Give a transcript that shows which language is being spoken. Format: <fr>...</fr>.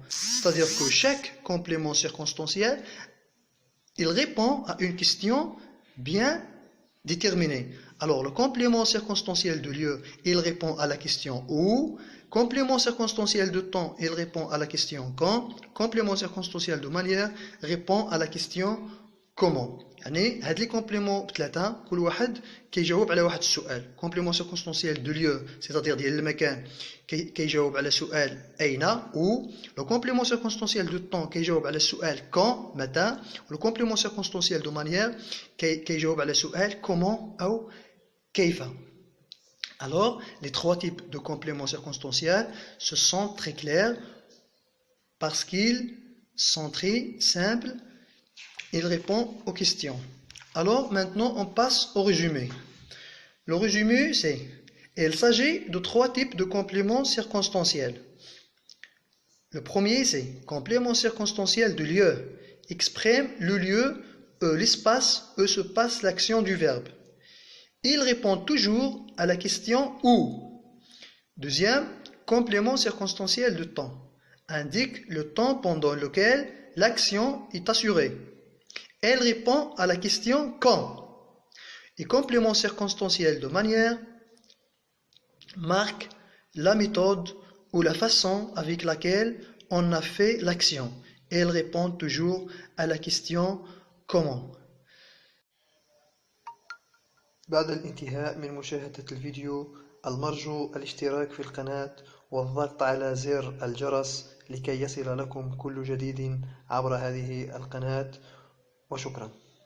<fr>C'est-à-dire que chaque complément circonstanciel, il répond à une question bien déterminée. Alors, le complément circonstanciel de lieu, il répond à la question où. Complément circonstanciel de temps, il répond à la question quand. Complément circonstanciel de manière répond à la question comment.</fr> <ar>يعني هاد لي كومبليمون بثلاثه كل واحد كيجاوب على واحد السؤال. كومبليمون سيركونستانسيال دو ليو سيتادير ديال المكان كيجاوب على سؤال اين او. لو كومبليمون سيركونستانسيال دو طون كيجاوب على السؤال كون متى. ولو كومبليمون سيركونستانسيال دو مانيير كيجاوب على سؤال كومون او كيف.</ar> <fr>Alors, les trois types de compléments circonstanciels, ce sont très clairs parce qu'ils sont très simples. Ils répondent aux questions. Alors, maintenant, on passe au résumé. Le résumé, c'est: il s'agit de trois types de compléments circonstanciels. Le premier, c'est complément circonstanciel de lieu. Exprime le lieu, l'espace où se passe l'action du verbe. Il répond toujours à la question où. Deuxième, complément circonstanciel de temps. Indique le temps pendant lequel l'action est assurée. Elle répond à la question quand. Et complément circonstanciel de manière marque la méthode ou la façon avec laquelle on a fait l'action. Elle répond toujours à la question comment.</fr> <ar>بعد الانتهاء من مشاهدة الفيديو المرجو الاشتراك في القناة والضغط على زر الجرس لكي يصل لكم كل جديد عبر هذه القناة وشكرا.</ar>